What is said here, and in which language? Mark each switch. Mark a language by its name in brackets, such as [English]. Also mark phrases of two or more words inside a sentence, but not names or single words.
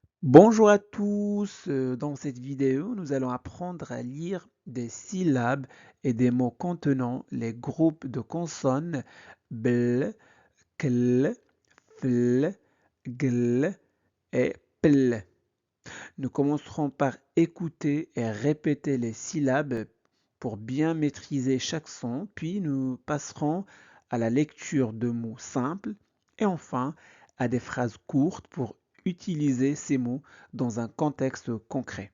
[French] Bonjour à tous, dans cette vidéo, nous allons apprendre à lire des syllabes et des mots contenant les groupes de consonnes bl, cl, fl, gl et pl. Nous commencerons par écouter et répéter les syllabes pour bien maîtriser chaque son, puis nous passerons à la lecture de mots simples et enfin à des phrases courtes pour utiliser ces mots dans un contexte concret.